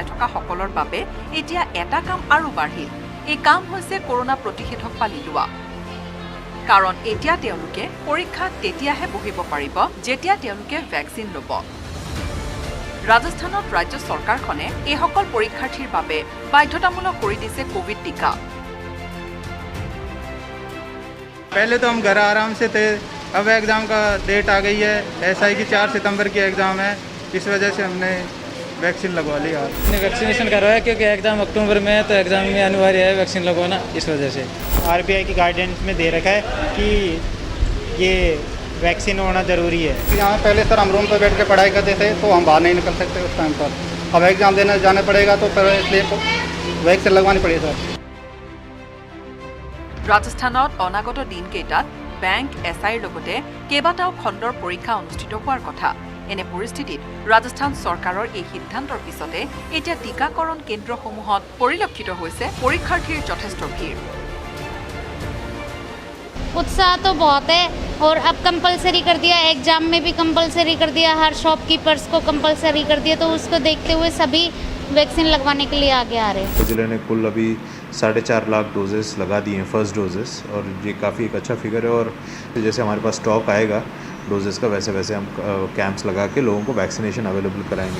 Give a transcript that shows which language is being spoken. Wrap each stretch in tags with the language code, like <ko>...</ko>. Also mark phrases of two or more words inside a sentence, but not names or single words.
<as>থকা সকলৰ বাবে এতিয়া এটা কাম আৰু বাঢ়িল এই কাম হৈছে কৰোনা প্ৰতিষেধক পালি লোৱা কাৰণ এতিয়া তেওঁলোকে পৰীক্ষাত তেতিয়াহে বহিব পাৰিব যেতিয়া তেওঁলোকে ভেকচিন ল'ব ৰাজস্থানত ৰাজ্য চৰকাৰখনে এই সকল পৰীক্ষাৰ্থীৰ বাবে বাধ্যতামূলক কৰি দিছে কোভিড টিকা</as> <hi>पहले तो हम घर आराम से थे अब एग्ज़ाम का डेट आ गई है SI की 4 सितंबर की एग्ज़ाम है इस वजह से हमने वैक्सीन लगवा लिया हमने वैक्सीनेशन करवाया क्योंकि एग्ज़ाम अक्टूबर में है तो एग्ज़ाम में अनिवार्य है वैक्सीन लगवाना इस वजह से RBI की गाइडेंस में दे रखा है कि ये वैक्सीन होना ज़रूरी है यहाँ पहले सर हम रूम पर बैठ के पढ़ाई करते थे तो हम बाहर नहीं निकल सकते उस टाइम पर अब एग्ज़ाम देने जाना पड़ेगा तो फिर इसलिए वैक्सीन लगवानी पड़ेगी सर</hi> <as>ৰাজস্থানত অনাগত দিনকেইটাত বেংক SIৰ লগতে কেইবাটাও খণ্ডৰ পৰীক্ষা অনুষ্ঠিত হোৱাৰ কথা এনে পৰিস্থিতিত ৰাজস্থান চৰকাৰৰ এই সিদ্ধান্তৰ পিছতে এতিয়া টিকাকৰণ কেন্দ্ৰসমূহত পৰিলক্ষিত হৈছে পৰীক্ষাৰ্থীৰ যথেষ্ট ভিৰ</as> <hi>उत्साह तो बहुत है और अब कंपलसरी कर दिया एग्जाम में भी कंपलसरी कर दिया हर शॉपकीपर्स को कंपलसरी कर दिया तो उसको देखते हुए सभी वैक्सीन लगवाने के लिए आगे आ रहे हैं जिले ने कुल अभी 4.5 लाख डोजेस लगा दिए हैं</hi> <en>first doses</en> <hi>और ये काफ़ी एक अच्छा फिगर है और जैसे हमारे पास स्टॉक आएगा डोजेस का वैसे वैसे हम कैंप्स लगा के लोगों को</hi> <en>vaccination available</en> <hi>कराएंगे</hi>